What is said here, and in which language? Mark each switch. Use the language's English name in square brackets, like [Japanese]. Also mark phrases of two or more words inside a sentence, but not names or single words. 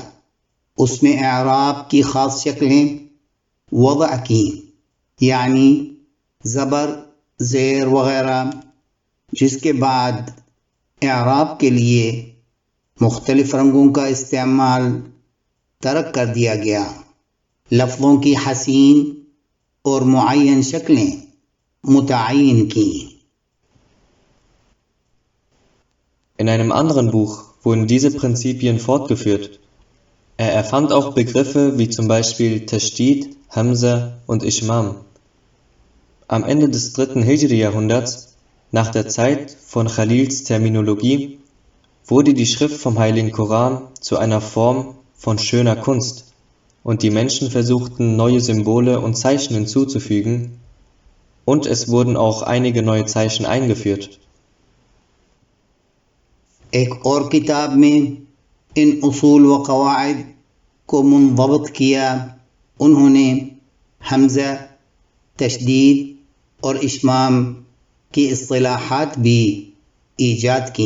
[Urdu] اس میں اعراب کی خاص شکلیں وضع کی، یعنی زبر، زیر وغیرہ، جس کے بعد اعراب کے لیے مختلف رنگوں کا استعمال ترک کر دیا گیا. لفظوں کی حسین اور معین شکلیں متعین کی. [German] In einem anderen Buch wurden diese Prinzipien fortgeführt. Er erfand auch Begriffe wie zum Beispiel Tashdid, Hamza und Ishmam. Am Ende des 3. Hijri-Jahrhunderts, nach der Zeit von Khalils Terminologie, wurde die Schrift vom Heiligen Koran zu einer Form von schöner Kunst, und die Menschen versuchten, neue Symbole und Zeichen hinzuzufügen, und es wurden auch einige neue Zeichen eingeführt. [Urdu] ایک اور کتاب میں ان اصول و قواعد کو منضبط کیا. انہوں نے ہمزہ، تشدید اور اشمام کی اصطلاحات بھی ایجاد کی.